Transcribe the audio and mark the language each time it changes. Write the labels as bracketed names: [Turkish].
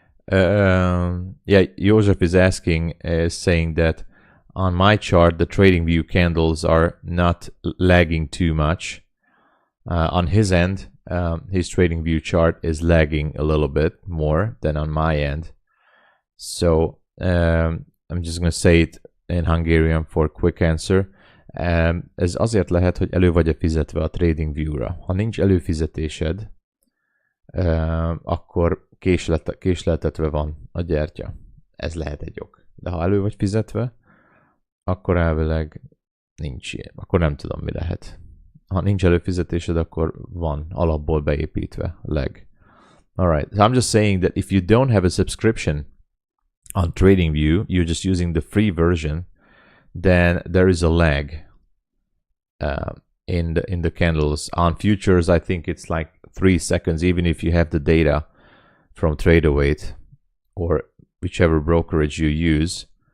[English] Yeah, Joseph is asking, saying that on my chart, the trading view candles are not lagging too much. On his end, his trading view chart is lagging a little bit more than on my end. So I'm just going to say it in Hungarian for quick answer. [Hungarian] Ez azért lehet, hogy elő vagy-e fizetve a trading view-ra. Ha nincs előfizetésed, akkor késleltetve van a gyertya. Ez lehet egy ok. De ha elő vagy fizetve, akkor elvileg nincs ilyen. Akkor nem tudom, mi lehet. Ha nincs előfizetésed, akkor van alapból beépítve leg. [English] Alright, so I'm just saying that if you don't have a subscription on TradingView, you're just using the free version, then there is a lag in the candles. On futures, I think it's like 3 seconds, even if you have the data from TraderWeight or whichever brokerage you use.